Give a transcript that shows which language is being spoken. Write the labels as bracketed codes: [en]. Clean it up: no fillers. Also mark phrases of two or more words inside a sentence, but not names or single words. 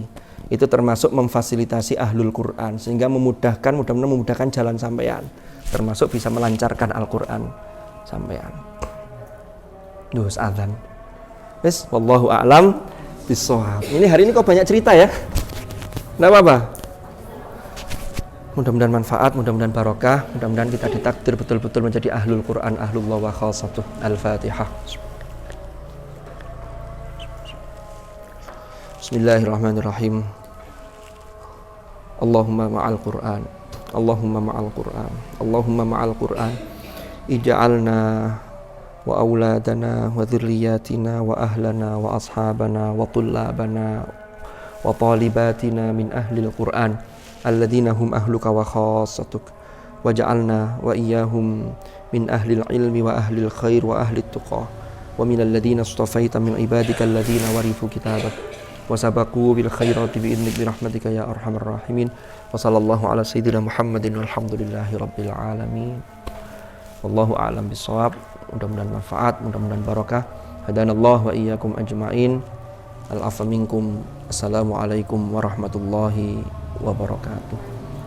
[id] Itu termasuk memfasilitasi [ar] أهل القرآن [id] sehingga mudah-mudahan memudahkan jalan sampean, termasuk bisa melancarkan Al-Quran sampean. [jv] Duh, azan. Wes, [ar] والله أعلم بالصواب. [id] Ini hari ini kok banyak cerita ya? Nggak apa-apa. Mudah-mudahan manfaat, mudah-mudahan barokah, mudah-mudahan kita ditakdir betul-betul menjadi [ar] أهل القرآن, أهل الله وخاصته. Al-Fatihah. Bismillahirrahmanirrahim. اللهم مع القرآن، اللهم مع القرآن، اللهم مع القرآن، اجعلنا وأولادنا وذرياتنا و أهلنا وأصحابنا وطلابنا وطالباتنا من أهل القرآن الذين هم أهلك وخاصتك واجعلنا وإياهم من أهل العلم وأهل الخير وأهل التقى ومن الذين اصطفيت من عبادك الذين ورثوا كتابك وسبقوا بالخيرات بإذنك برحمتك يا أرحم الراحمين. وصلى الله على سيدنا محمد والحمد لله رب العالمين. والله أعلم بالصواب. [id] Mudah-mudahan manfaat, mudah-mudahan barakah. [ar] هدانا الله وإياكم أجمعين. العفو منكم. السلام عليكم ورحمة الله وبركاته.